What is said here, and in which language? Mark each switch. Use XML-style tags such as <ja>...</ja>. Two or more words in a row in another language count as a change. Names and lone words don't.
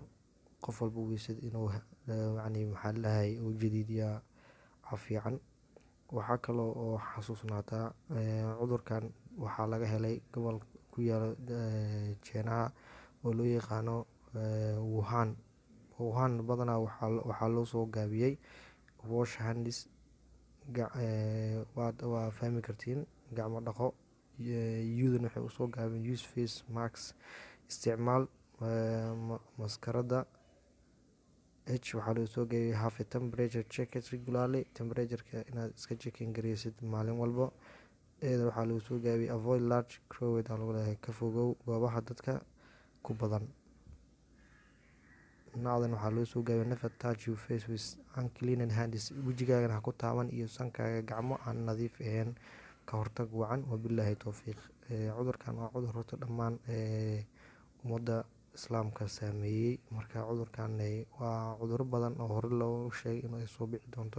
<so>Qof walbo weysada inuu uu jadiidiyaa fiican. Waxaa kaloo oo xasuusnaataa cudurkan waxaa laga helay gobol ku yaala China oo loo yaqaano Wuhan. Badanaa waxaa loo soo gaabiyay</so> <en>wash hands,</en> <so>waa fahmi kartiin, gacmo dhaqo. U-dan waxay u soo gaabiyeen</so> <en>use face mask,</en> <so>isticmaal maskarada. Waxaa loo soo gaabiyay</so> <en>have a temperature check regularly,</en> <so>temperature-ka inaad iska checking gareysid maalin walbo. Waxaa loo soo gaabiyay</so> <en>avoid large crowd,</en> <so>ka fogow goobaha dadka ku badan. Waxaa loo soo gaabiyay</so> <en>never touch your face with unclean hands,</en> <so>wajigaaga ha ku taaban iyo sankaaga gacmo aan nadiif ahayn. Ka hortag wacan.</so> <ar>وبالله التوفيق.</ar> <so>Cudurkan waa cudur horta dhammaan ummadda Islaamka saameeyay. Marka cudurkan waa cuduro badan oo hore loo sheegay inay soo bixi doonto.</so>